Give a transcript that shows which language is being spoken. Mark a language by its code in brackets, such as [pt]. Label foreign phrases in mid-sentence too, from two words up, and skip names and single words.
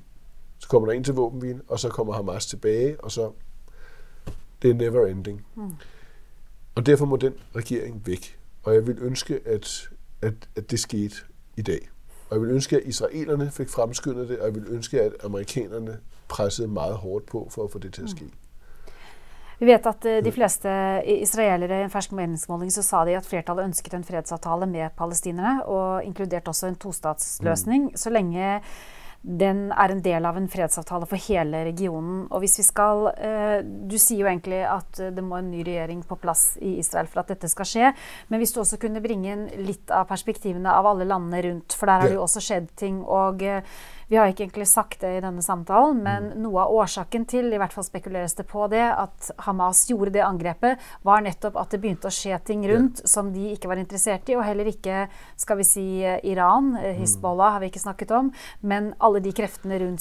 [da] Så kommer der ind til våbenhvile, og så kommer Hamas tilbage, og så det er [en] never ending. [da] Og derfor må den regering væk. Og jeg vil ønske, at det skete i dag. Og jeg vil ønske, at israelerne fik fremskyndet det, og jeg vil ønske, at amerikanerne pressede meget hårdt på for at få det til at ske. [no] Vi vet at de fleste israelere i en fersk meningsmåling så sa de at flertallet ønsket en fredsavtale med palestinerne, og inkludert også en tostatsløsning, så lenge den er en del av en fredsavtale for hele regionen. Og hvis vi skal, du sier jo egentlig at det må en ny regjering på plass i Israel for at dette skal skje, men hvis du også kunne bringe inn litt av perspektivene av alle landene rundt, for der har det jo også skjedd ting, og vi har ikke egentlig sagt det i denne samtalen, men noe av årsaken til, i hvert fall spekuleres det på det, at Hamas gjorde det angrepet, var nettopp at det begynte å skje ting rundt som de ikke var interessert i, og heller ikke, skal vi si, Iran, Hezbollah har vi ikke snakket om, men alle de kreftene rundt.